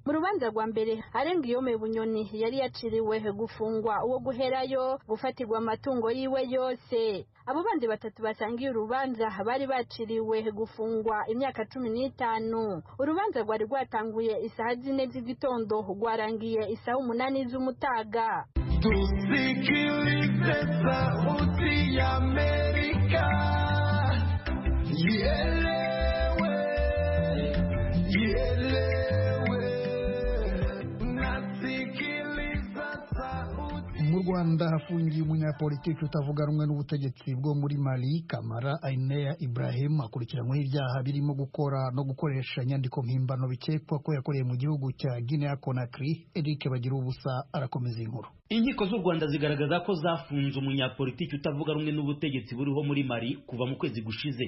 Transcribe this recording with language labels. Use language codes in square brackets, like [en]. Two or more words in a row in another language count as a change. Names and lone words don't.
[rn] Mu rubanza rwa mbere Arengiyome Bunyoni yari yaciriwe gufungwa uwo guherayo gufatirwa amatungo yiwe yose. Abo bandi batatu basangiye urubanza bari baciriwe gufungwa imyaka 15. Urubanza rwari rwatanguye isaha 4 z'igitondo rwarangiye isaha 8 z'umutaga. [sw] Tusikilize sauti ya Amerika. Ielewe, ielewe. Nasikiliza sauti. [rn] Mu Rwanda hafungiye umunyapolitiki utavuga rumwe n'ubutegetsi bwo muri Mali, Kamara Ainea Ibrahim, akurikiranyweho ibyaha birimo gukora no gukoresha inyandiko mpimbano bikekwa ko yakoreye mu gihugu cya Guinea Conakry. Eric Bagirubusa arakomeza inkuru. Inkiko z'u Rwanda zigaragaza ko zafunze umunyapolitiki utavuga rumwe n'ubutegetsi buriho muri Mali kuva mu kwezi gushize.